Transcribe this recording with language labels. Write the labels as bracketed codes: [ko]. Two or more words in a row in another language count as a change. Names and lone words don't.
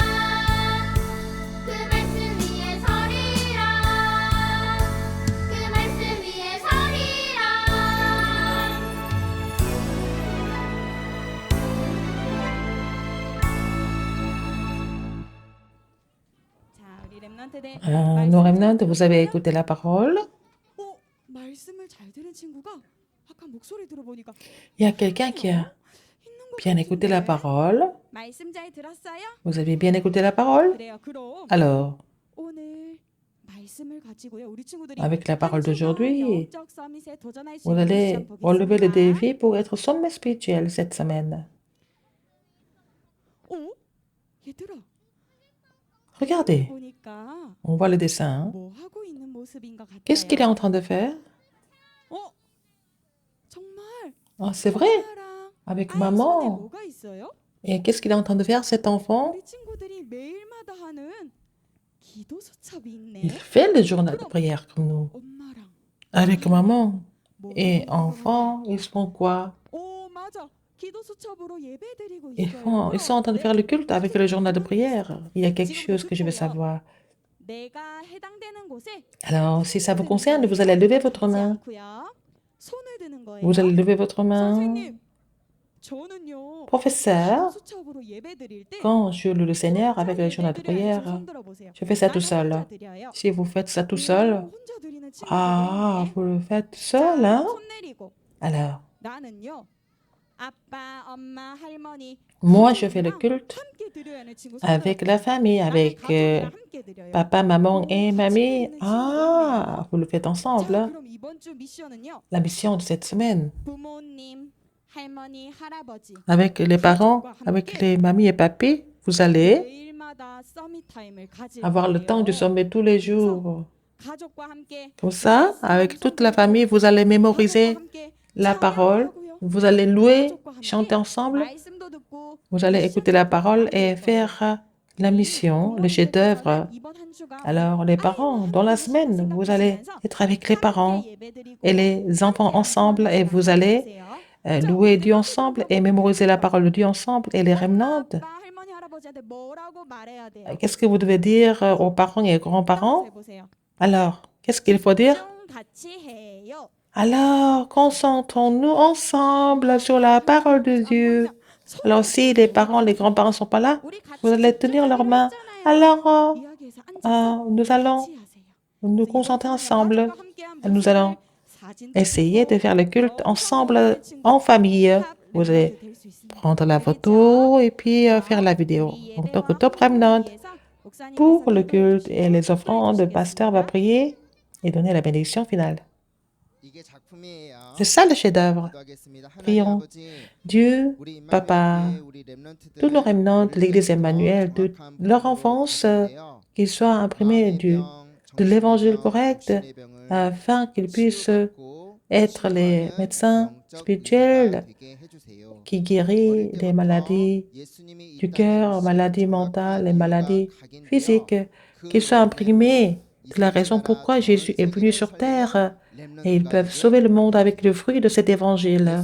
[ko] 그 말씀 위에 서리라. 그 말씀 위에 서리라. 자, 우리 랩런트들 [fr] Nos remnants, vous avez écouté la parole. [ko] 말씀을 잘 들은 친구가 아까 목소리 들어보니까 [fr] Il y a quelqu'un qui a bien écouté la parole. [ko] 말씀 잘 들었어요? [fr] Vous avez bien écouté la parole? [ko] 그래요. 그럼 [fr] Alors, [ko] 오늘 말씀을 가지고요. 우리 친구들이 [fr] avec la parole d'aujourd'hui, [ko] 영적 서밋에 도전할 수 [fr] vous [ko] 있는 [fr] allez [ko] 시험 [fr] relever le [ko] 보겠습니다. [fr] défi pour être sommet spirituel cette semaine. [ko] 얘들아, [fr] Regardez, [ko] 보니까 [fr] on voit le dessin. [ko] 뭐 하고 있는 모습인 것 같아요. [fr] Qu'est-ce qu'il est en train de faire? [ko] 정말 [fr] C'est vrai, [ko] 엄마랑 [fr] avec [ko] 아이 손에 [fr] maman. [ko] 뭐가 있어요? [fr] Et qu'est-ce qu'il est en train de faire, cet enfant? [ko] 우리 친구들이 매일마다 하는 기도 수첩이 있네. [fr] Il fait le journal de prière comme nous. [ko] 엄마랑 [fr] Avec maman. [ko] 뭐 [fr] Et [ko] 하고 [fr] enfants, ils font quoi? [ko] 맞아. 기도 수첩으로 예배드리고 [fr] Ils sont en train de faire le culte avec le journal de prière. Il y a quelque chose que je veux savoir. [ko] 내가 해당되는 곳에 [fr] Alors, si ça vous concerne, vous allez lever votre main. [ko] 손을 드는 거예요. [fr] Vous allez lever votre main. [ko] 선생님, 저는요. [fr] Professeur, [ko] 기도 수첩으로 예배드릴 때 [fr] quand je loue le Seigneur avec le journal de prière, je fais ça tout seul. Si vous faites ça tout seul, ah, vous le faites seul, hein? [ko] 손 내리고 [fr] Alors, [ko] 나는요. 아빠, 엄마, 할머니 [fr] moi, je fais le culte [ko] 함께 드려야 하는 친구 [fr] avec la famille, avec [ko] 함께 드려요. [fr] papa, maman et mamie. Ah, vous le faites [ko] 자, [fr] ensemble. [ko] 그럼 이번 주 미션은요. [fr] La mission de cette semaine, [ko] 부모님, 할머니, 할아버지 [fr] avec les parents, avec les mamies et papis, vous allez [ko] 매일마다 서밋 타임을 가질 [fr] avoir le temps du [ko] 거예요. [fr] sommet tous les jours. [ko] 가족과 함께 [fr] Comme ça, avec toute la famille, vous allez mémoriser la parole, vous allez louer, chanter ensemble, [ko] 말씀도 듣고 [fr] vous allez écouter la parole et faire la mission, le chef-d'œuvre. [ko] 이번 한 주가 [fr] Alors, les parents, dans la semaine, vous allez être avec les parents et les enfants ensemble et vous allez louer Dieu ensemble et mémoriser la parole de Dieu ensemble et les remnants. [ko] 아빠, 할머니, 할아버지한테 뭐라고 말해야 돼요? [fr] Qu'est-ce que vous devez dire aux parents et aux grands-parents? [ko] 해보세요. [fr] Alors, qu'est-ce qu'il faut dire? [ko] 같이 해요. [fr] Alors, concentrons-nous ensemble sur la parole de Dieu. Alors, si les parents, les grands-parents ne sont pas là, [ko] 우리 같이 [fr] vous allez tenir leurs mains. Alors, nous allons nous concentrer ensemble. Nous allons essayer de faire le culte ensemble, en famille. Vous allez prendre la photo et puis faire la vidéo. En tant que [en] top remnant, [fr] pour le culte et les offrandes, le pasteur va prier et donner la bénédiction finale. [ko] 이게 작품이에요. [fr] C'est ça le chef-d'œuvre. [ko] 기도하겠습니다. 하나님 [fr] Prions. [ko] 아버지, [fr] Dieu, [ko] 우리 임마누엘 [fr] Papa, [ko] 교회, 우리 렘넌트들, [fr] tous nos remnants de l'Église Emmanuel, de [ko] 정확한 [fr] leur [ko] 복음을 [fr] enfance, [ko] 전하는데요. [fr] qu'ils soient imprimés [ko] 마음의 병, [fr] de l'évangile [ko] 정신의 병, [fr] correct, [ko] 육신의 병을 [fr] afin qu'ils puissent [ko] 치유받고 [fr] être les médecins spirituels qui guérissent les maladies du cœur, maladies mentales, les maladies physiques, qu'ils soient imprimés de la raison pourquoi Jésus est venu sur terre et ils peuvent sauver le monde avec le fruit de cet évangile.